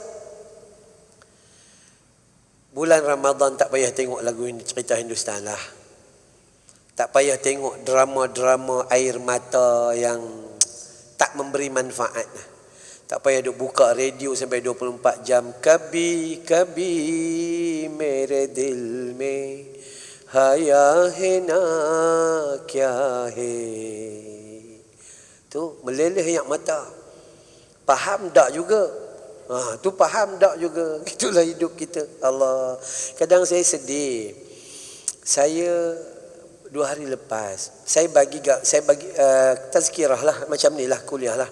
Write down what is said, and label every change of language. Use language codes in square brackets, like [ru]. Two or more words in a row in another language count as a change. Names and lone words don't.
[ms] Bulan Ramadan tak payah tengok lagu ini, cerita Hindustan lah. Tak payah tengok drama-drama air mata yang tak memberi manfaat. Tak payah duk buka radio sampai 24 jam. [hi] कभी कभी मेरे दिल में हया है ना क्या है. [ms] Tu meleleh yang mata. Faham tak juga? Tu faham tak juga. Itulah hidup kita. Allah. Kadang saya sedih. Saya 2 hari lepas saya bagi tazkirah lah, macam ni lah kuliah lah.